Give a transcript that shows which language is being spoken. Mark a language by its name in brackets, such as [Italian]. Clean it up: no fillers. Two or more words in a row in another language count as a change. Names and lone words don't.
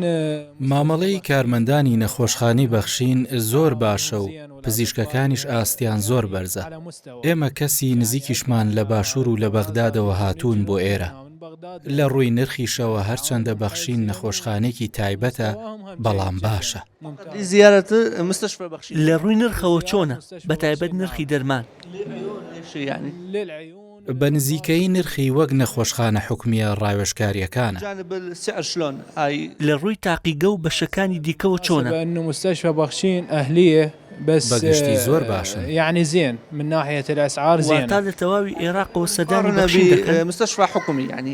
[Central Kurdish] مامەڵەی کارمەندانی نەخۆشخانەی بەخشین زۆر باشە و پزیشکەکانیش ئاستیان زۆر بەرزە ئێمە کەسی نزیکیشمان لە باشوور و لە بەغدادەوە هاتوون بۆ ئێرە لە ڕووی نرخیشەوە هەرچەندە بەخشین نەخۆشخانێکی تایبەتە بەڵام باشە [Arabic] زیارەت مستشفى بەخشین [Central Kurdish] لە ڕووی نرخەوە چۆنە بەتایبەت نرخی دەرمان بە نزیکەی نرخی وەک نەخۆشخانە حکومیە ڕاوێژکاریەکانە [Arabic] جانب السعر شلون هاي [Central Kurdish] لە ڕووی تاقیگە و بەشەکانی دیکەوە چۆنە [Arabic] انه مستشفى بخشين اهليه بس [Central Kurdish] بەگشتی زۆر باشن [Arabic] يعني زين من ناحيه الاسعار زين [Central Kurdish] واتە لە تەواوی عێراقەوە سەدانی [Arabic] قارنة [Central Kurdish] بەخشین دەکەن [Arabic] بمستشفى حكومي يعني